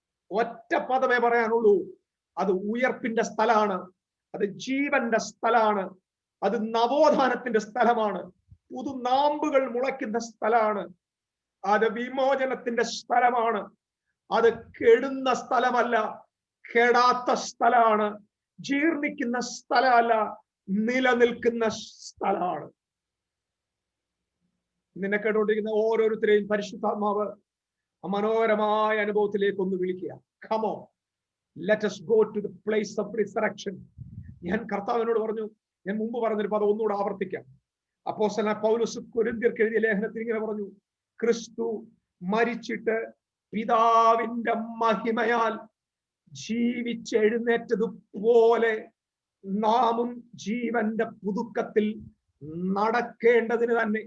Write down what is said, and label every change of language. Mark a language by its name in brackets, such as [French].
[Malayalam] ഒറ്റ പദമേ പറയാനുള്ളൂ, അത് ഉയർപ്പിന്റെ സ്ഥലമാണ്, അത് ജീവന്റെ സ്ഥലമാണ്, അത് നവോത്ഥാനത്തിന്റെ സ്ഥലമാണ്, പുതുനാമ്പുകൾ മുളയ്ക്കുന്ന സ്ഥലമാണ്, അത് വിമോചനത്തിന്റെ സ്ഥലമാണ്, അത് കെടുന്ന സ്ഥലമല്ല, കെടാത്ത സ്ഥലമാണ്, ജീർണിക്കുന്ന സ്ഥലമല്ല, നിലനിൽക്കുന്ന സ്ഥലമാണ്. നിന്നെ കേട്ടോണ്ടിരിക്കുന്ന ഓരോരുത്തരെയും പരിശുദ്ധാത്മാവ് മനോഹരമായ അനുഭവത്തിലേക്ക് ഒന്ന് വിളിക്കുക. [English] Come on, let us go to the place of resurrection. [Malayalam] ഞാൻ കർത്താവിനോട് പറഞ്ഞു, ഞാൻ മുമ്പ് പറഞ്ഞൊരു പദം ഒന്നുകൂടെ ആവർത്തിക്കാം. അപ്പോസ്തലനായ പൗലോസ് കൊരിന്ത്യർക്ക് എഴുതിയ ലേഖനത്തിൽ ഇങ്ങനെ പറഞ്ഞു, ക്രിസ്തു മരിച്ചിട്ട് പിതാവിന്റെ മഹിമയാൽ ജീവിച്ചെഴുന്നേറ്റതുപോലെ നാമും ജീവന്റെ പുതുക്കത്തിൽ നടക്കേണ്ടതിന് തന്നെ.